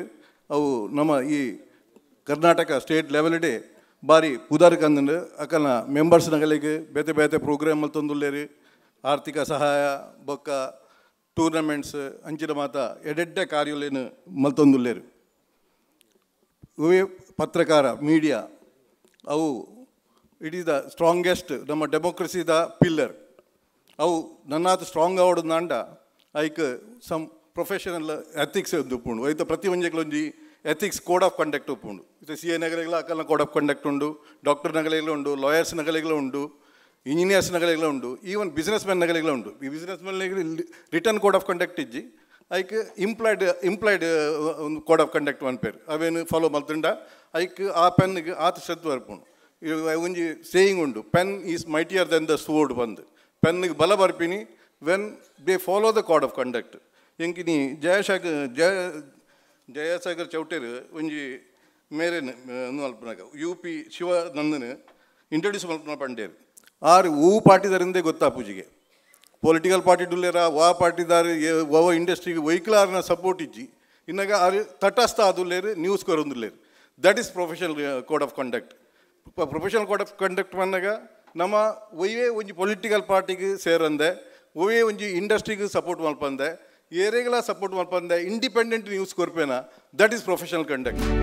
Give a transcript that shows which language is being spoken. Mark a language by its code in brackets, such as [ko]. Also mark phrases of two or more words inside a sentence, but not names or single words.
[tcy] ಅವು ನಮ್ಮ ಈ ಕರ್ನಾಟಕ [en] state levelde [tcy] ಬಾರಿ ಉದಾರ ಕಂದು ಅಕಲ್ನ ಮೆಂಬರ್ಸ್ ನಗಲಿಗೆ ಬೇತೆ ಬೇತೆ ಪ್ರೋಗ್ರಾಮ್ ಮಲ್ತೊಂದುಲ್ಲೇರು. ಆರ್ಥಿಕ ಸಹಾಯ ಬೊಕ್ಕ ಟೂರ್ನಮೆಂಟ್ಸ್ ಅಂಚಿನ ಮಾತ ಎಡೆಡ್ಡೆ ಕಾರ್ಯಲೇನು ಮಲ್ತೊಂದುಲ್ಲೇರು. ಇವೇ ಪತ್ರಕಾರ ಮೀಡಿಯಾ ಅವು [en] it is the strongest [tcy] ನಮ್ಮ ಡೆಮೋಕ್ರಸಿದ ಪಿಲ್ಲರ್. ಅವು ನನ್ನಾತು ಸ್ಟ್ರಾಂಗ್ ಆವೋಡು ನಾಂಡ ಐಕ್ ಸಮ್ [en] professional ethics [tcy] ಒಂದು ಉಪ್ಪುಂಡು. ಐತ ಪ್ರತಿ ಒಂಜೆಗ್ಲೊಂಜಿ [en] ethics code of conduct [tcy] ಉಪ್ಪುಂಡು. ಇದು ಸಿ ಎ ನಗಲೆಗಳ ಅಕಲ್ನ [en] code of conduct [tcy] ಉಂಡು, ಡಾಕ್ಟರ್ ನಗಲೆಗಳ ಉಂಡು, ಲಾಯರ್ಸ್ ನಗಲೆಗಳ ಉಂಡು, ಇಂಜಿನಿಯರ್ಸ್ ನಗಲೆಗಳ ಉಂಡು, [en] even business man [tcy] ನಗಲೆಗಳ ಉಂಡು. ಈ [en] business man return code of conduct [tcy] ಇಜ್ಜಿ ಐಕ್ ಇಂಪ್ಲಾಯ್ಡ್ ಒಂದು [en] code of conduct [tcy] ಪನ್ಪೇರು ಅವೇನು ಫಾಲೋ ಮಲ್ತುಂಡ ಐಕ್ ಆ ಪೆನ್ನಿಗೆ ಆತ ಶ್ರದ್ಧೆ ಬರ್ಪುಂಡು. ಒಂಜಿ ಸೇಯಿಂಗ್ ಉಂಡು, [en] pen is mightier than the sword [tcy] ಬಂದು ಪೆನ್ನಿಗೆ ಬಲ ಬರ್ಪಿನಿ [en] when they follow the code of conduct. [tcy] ಎಂಕಿನಿ ಜಯಸಾಗರ್ ಚೌಟೇರು ಒಂಜಿ ಮೇರೇನು ಮಲ್ಪನಾಗ UP ಶಿವಾನಂದನ್ ಇಂಟ್ರೊಡ್ಯೂಸ್ ಮಲ್ಪನ ಪಂಡೇರು ಆರು ಹೂ ಪಾರ್ಟಿದಾರಿಂದೇ ಗೊತ್ತಾಪುಜಿಗೆ [en] political party [tcy] ಡುಲ್ಲೇರ ವಾ ಪಾರ್ಟಿದಾರು ಓವ ಇಂಡಸ್ಟ್ರಿಗೆ ವೈಕ್ಲಾರ್ನ ಸಪೋರ್ಟ್ ಇಜ್ಜಿ ಇನ್ನಾಗ ಆರು ತಟಸ್ಥ ಆದುಲ್ಲೇರು ನ್ಯೂಸ್ ಕೊರೊಂದುಲ್ಲೇರು. [en] that is professional code of conduct. professional code of conduct [tcy] ಬಂದಾಗ ನಮ್ಮ ಒಯ್ಯೇ ಒಂಜಿ ಪೊಲಿಟಿಕಲ್ ಪಾರ್ಟಿಗೆ ಸೇರಂದೆ, ಒಯ್ಯೇ ಒಂಜಿ ಇಂಡಸ್ಟ್ರಿಗೆ ಸಪೋರ್ಟ್ ಮಲ್ಪಂದೆ, ಏರೆಗಳ ಸಪೋರ್ಟ್ ಮಲ್ಪಂದೆ, [en] independent news [tcy] ಕೊರ್ಪೇನ. [en] that is professional conduct.